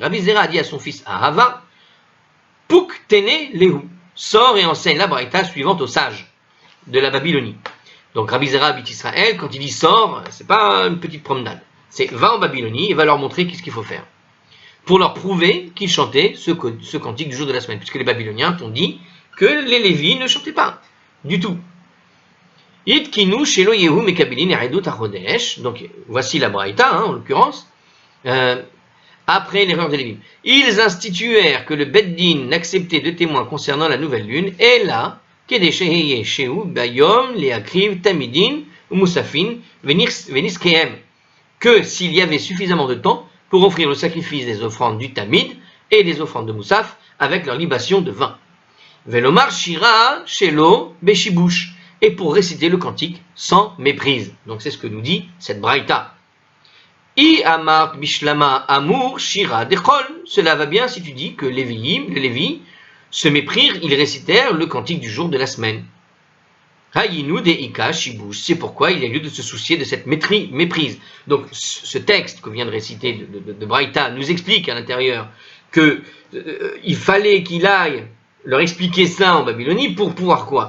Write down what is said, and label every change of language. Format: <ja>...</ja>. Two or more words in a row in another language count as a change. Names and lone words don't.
<fr>Rabbi Zera a dit à son fils Ahava,</fr> <arc>פוק תני להו,</arc> <fr>sort et enseigne la braïta suivante aux sages de la Babylonie. Donc Rabbi Zera habite Israël, quand il dit sort, c'est pas une petite promenade. C'est va en Babylonie et va leur montrer qu'est-ce qu'il faut faire. Pour leur prouver qu'ils chantaient ce cantique du jour de la semaine, puisque les Babyloniens t'ont dit que les Lévis ne chantaient pas du tout.</fr> <he>התקינו שלא יהו מקבלין עדות החודש.</he> <fr>Donc voici la braïta, en l'occurrence. Après l'erreur des Lévim, ils instituèrent que le Beddin n'acceptait de témoins concernant la nouvelle lune, et là,</fr> <he>כדי שיהא שהות ביום להקריב תמידין ומוספין ונסכיהם,</he> <fr>que s'il y avait suffisamment de temps pour offrir le sacrifice des offrandes du tamid et des offrandes de moussaf avec leur libation de vin.</fr> <he>ולומר שירה שלא בשיבוש,</he> <fr>et pour réciter le cantique sans méprise. Donc c'est ce que nous dit cette braïta.</fr> <arc>אי אמרת בשלמא אמור שירה דחול.</arc> <fr>Cela va bien si tu dis que les Lévi, se méprirent, ils récitèrent le cantique du jour de la semaine.</fr> <arc>היינו דאיכא שיבוש.</arc> <fr>C'est pourquoi il y a lieu de se soucier de cette méprise. Donc ce texte que vient de réciter de Braïta nous explique à l'intérieur que il fallait qu'il aille leur expliquer ça en Babylonie pour pouvoir quoi.</fr>